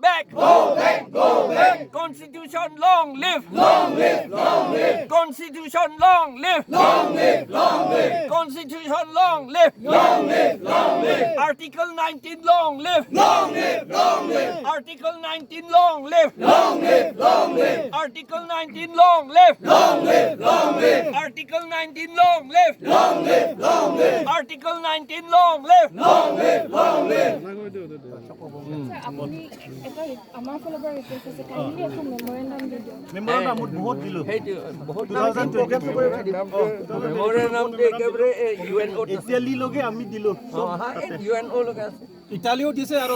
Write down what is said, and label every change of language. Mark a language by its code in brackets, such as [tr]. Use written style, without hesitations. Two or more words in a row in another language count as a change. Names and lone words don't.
[en] back. Go back. Go back. Constitution long live. Long live. Long live. Constitution long live. Long live. Long live. Constitution long live. Long live. Long live. Article 19 long live. Long live. Long live. Article 19 long live. Long live. Long live. Article 19 long live. Long live. Long live. Article 19 long live. Long live. Long live. Article 19 long live. Long live. Long live. [as] আপুনি এটা আমাৰ ফালৰ পৰা ৰিকুৱেষ্ট আছে কাইণ্ডলি এখন মেমৰেণ্ডাম দি দিয়ক মেমৰেণ্ডাম বহুত দিলো সেইটো বহুত 2024 মেমৰেণ্ডাম দে একেবাৰে UNO ইটালী লগে আমি দিলো UNO লগে আছে ইটালীও দিছে আৰু